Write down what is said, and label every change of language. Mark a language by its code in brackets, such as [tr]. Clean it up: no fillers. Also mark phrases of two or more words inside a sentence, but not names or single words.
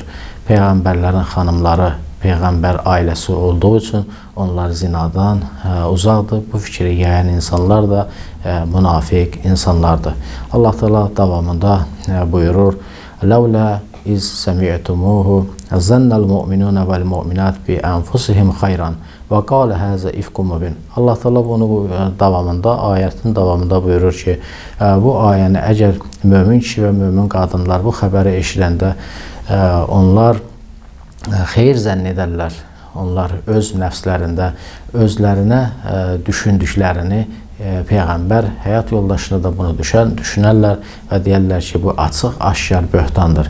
[az] Peyğəmbərlərin xanımları peyğəmbər ailəsi olduğu üçün onlar zinadan uzaqdır. Bu fikri yayan insanlar da münafiq insanlardır. Allah Teala davamında buyurur: [ar] "لولا إذ سمعتموه ظن المؤمنون والمؤمنات بأنفسهم خيرا وقالوا هذا إفك مبين." [az] Allah Teala bunu davamında, ayətin davamında buyurur ki, bu ayəni əgər mömin kişi və mömin qadınlar bu xəbəri eşidəndə onlar xeyir zənn edərlər. Onlar öz nəfslərində özlərinə düşündüklərini peyğəmbər həyat yoldaşına da bunu düşünərlər və deyərlər ki, bu açıq, aşkar böhtandır.